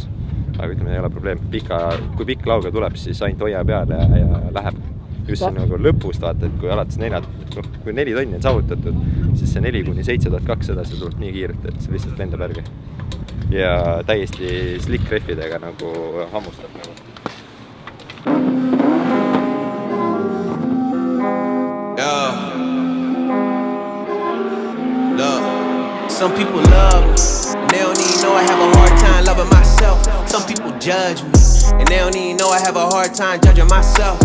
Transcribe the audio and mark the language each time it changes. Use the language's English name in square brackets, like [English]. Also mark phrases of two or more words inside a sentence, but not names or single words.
[Estonian] Aga ütleme, ei ole probleem. Kui pikk lauge tuleb, siis ainult hoia peale ja läheb. Just see nagu lõpust vaata, et kui alates 4 tonni on saavutatud, siis see 4-7200 see tuleb nii kiirelt, et see lihtsalt lendab järgi. Ja täiesti slick reffidega nagu hammustab nagu. [English] Some people love me, and they don't even know I have a hard time loving myself. Some people judge me, and they don't even know I have a hard time judging myself.